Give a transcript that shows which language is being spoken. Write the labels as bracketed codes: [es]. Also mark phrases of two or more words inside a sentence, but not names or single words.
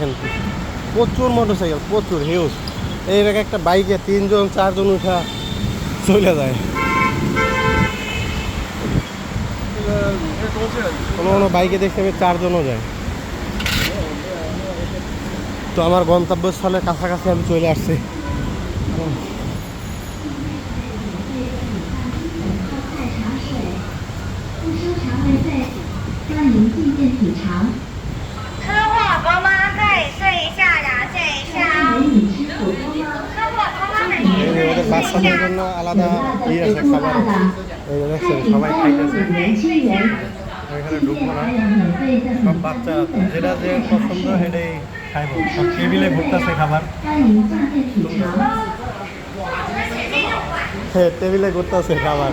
[bn] দেখেন প্রচুর মোটরসাইকেল, প্রচুর হিউজ। এই জায়গায় একটা বাইকে 3 জন 4 জন উঠা চলে যায়। কোনো কোনো বাইকে দেখতে আমি 4 জনও যায়। তো আমার গন্তব্যস্থলের কাছাকাছি আমি চলে আসছি। [zh] 吃火锅吗？可以试一下呀，这一下。吃火锅吗？很 [bn] এই যে ওদের বাচ্চাদের জন্য আলাদা আছে খাবার। এই যে দেখছেন সবাই খাইতেছে। এখানে ঢুকবো না, সব বাচ্চা যেটা যে পছন্দ সেটাই খাইব। সব টেবিলে ঘুরতেছে খাবার। হ্যাঁ, টেবিলে ঘুরতেছে খাবার।